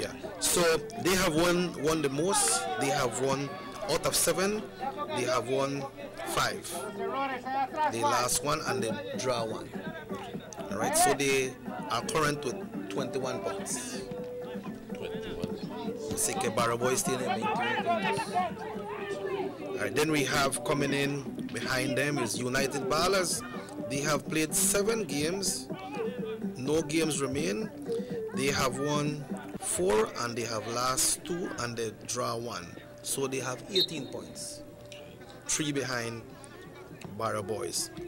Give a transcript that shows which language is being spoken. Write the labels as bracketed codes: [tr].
[en] Yeah, so they have won the most. They have won out of 7. They have won 5. They lost 1 and they draw 1. All right, so they are current with 21 points. 21. [es] Así que Barrio Boys tiene 21 points. [en] All right, then we have coming in behind them is United Ballas. They have played 7 games. No games remain. They have won 4 and they have lost 2 and they draw 1. So they have 18 points. 3 behind Barrio Boys.